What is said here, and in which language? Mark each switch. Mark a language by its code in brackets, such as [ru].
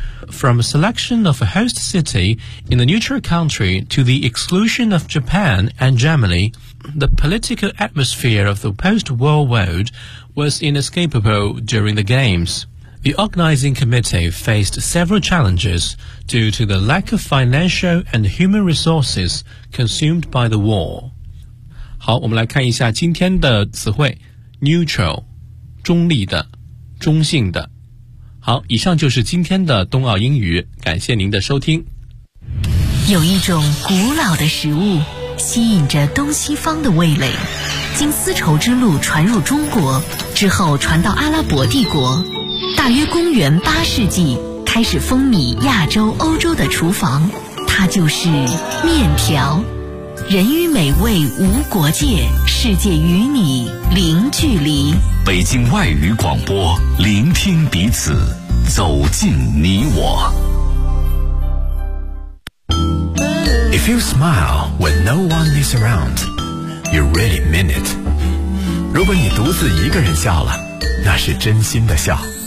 [en] From a selection of a host city in the neutral country to the exclusion of Japan and Germany, the political atmosphere of the post-war world was inescapable during the Games. The organizing committee faced several challenges due to the lack of financial and human resources consumed by the war. [zh] 好，我们来看一下今天的词汇。 Neutral, 中立的，中性的。好，以上就是今天的冬奥英语，感谢您的收听。有一种古老的食物，吸引着东西方的味蕾，经丝绸之路传入中国，之后传到阿拉伯帝国。大约公元八世纪，开始风靡亚洲、欧洲的厨房，它就是面条。人与美味无国界，世界与你零距离。北京外语广播，聆听彼此，走进你我。 [en] If you smile when no one is around, you really mean it. [zh] 如果你独自一个人笑了，那是真心的笑。